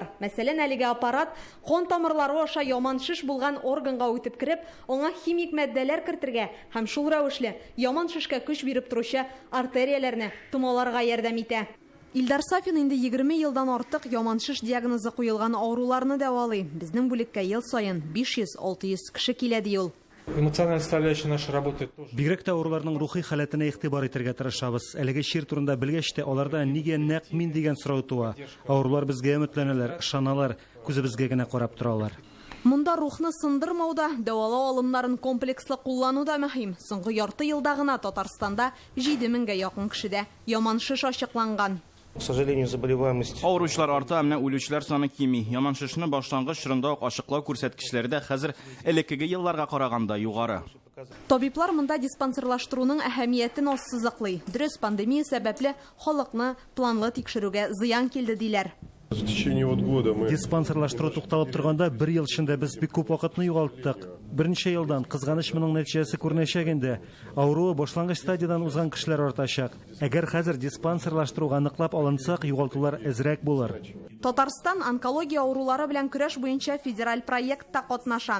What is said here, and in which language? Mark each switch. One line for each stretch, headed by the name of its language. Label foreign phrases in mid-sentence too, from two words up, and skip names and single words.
Tatar: Мәсәлән, әлеге аппарат кан тамырлары аша яман шиш булган органга үтеп кереп, аңа химик матдәләр кертергә һәм шул рәвешле яман шишкә көч биреп торучы артерияләрне томаларга ярдәм итә. Илдар Сафин инде 20 елдан артык яман шиш диагнозы куелган авыруларны дәвалый. Безнең бүлеккә ел саен 500-600 кеше килә ди ул.
Russian: Эмоциональная составляющая нашей работы тоже.
Tatar: Бигрәк тә авыруларның рухи халәтенә игътибар итәргә тырышабыз. Әлеге шир турында белгәч тә, аларда нигә нәкъ мин дигән сорау туа. Авырулар безгә өметләнәләр, ышаналар, күзебезгә генә карап торалар. Монда рухны сындырмауда, дәвалау алымнарын комплекслы куллану да мөһим. Соңгы ярты елда гына Татарстанда 7000-гә якын кешедә яман шиш ачыкланган.
Russian: К сожалению, заболеваемость.
Tatar: Авыручылар арта, менә үлүчеләр саны кими. Яман шишне башлангыч чорында ук ачыклау күрсәткечләре дә хәзер элеккеге елларга караганда югары. Табиблар монда диспансерлаштыруның әһәмиятен ассызыклый. Дөрес, пандемия сәбәпле халыкны планлы тикшерүгә зыян килде диләр.
Russian: В течение года мы
Tatar: Диспансерлаштыру тукталып торганда 1 ел эчендә без бик күп вакытны югалттык. Берничә елдан кызганыч моның нәтиҗәсе күренәчәк инде. Авыруы башлангыч стадиядан узган кешеләр артачак. Әгәр хәзер диспансерлаштыруга ныклап алынсак, югалтулар әзрәк булыр. Татарстан онкология авырулары белән көрәш буенча федераль проектта катнаша.